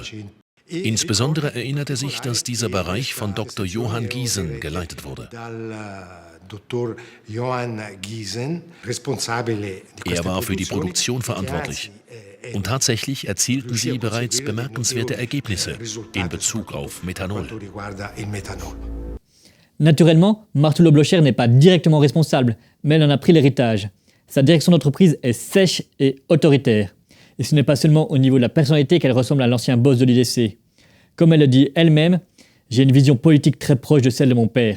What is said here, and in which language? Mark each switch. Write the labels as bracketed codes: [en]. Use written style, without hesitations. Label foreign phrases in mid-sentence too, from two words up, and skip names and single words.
[de] Insbesondere erinnert er sich, dass dieser Bereich von Dr. Johann Giesen geleitet wurde. Er war für die Produktion verantwortlich. Und tatsächlich erzielten sie bereits bemerkenswerte Ergebnisse in Bezug auf Methanol. [fr] Naturellement, Martullo-Blocher n'est pas directement responsable, mais elle en a pris l'héritage. Sa direction d'entreprise est sèche et autoritaire. Et ce n'est pas seulement au niveau de la personnalité qu'elle ressemble à l'ancien boss de l'UDC. Comme elle le dit elle-même, j'ai une vision politique très proche de celle de mon père.